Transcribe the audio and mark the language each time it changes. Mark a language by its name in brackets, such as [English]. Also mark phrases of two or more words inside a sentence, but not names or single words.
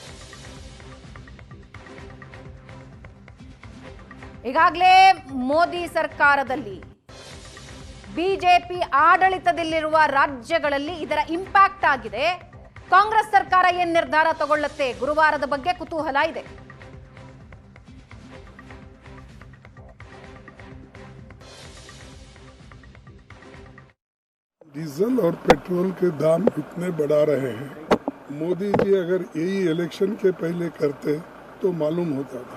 [Kannada] ಈಗಾಗಲೇ ಮೋದಿ ಸರ್ಕಾರದಲ್ಲಿ ಬಿಜೆಪಿ ಆಡಳಿತದಲ್ಲಿರುವ ರಾಜ್ಯಗಳಲ್ಲಿ ಇದರ ಇಂಪ್ಯಾಕ್ಟ್ ಆಗಿದೆ. ಕಾಂಗ್ರೆಸ್ ಸರ್ಕಾರ ಏನ್ ನಿರ್ಧಾರ ತಗೊಳ್ಳುತ್ತೆ ಗುರುವಾರದ ಬಗ್ಗೆ ಕುತೂಹಲ ಇದೆ. [Hindi] डीजल और पेट्रोल के दाम इतने बढ़ा रहे हैं, मोदी जी अगर यही इलेक्शन के पहले करते तो मालूम होता था।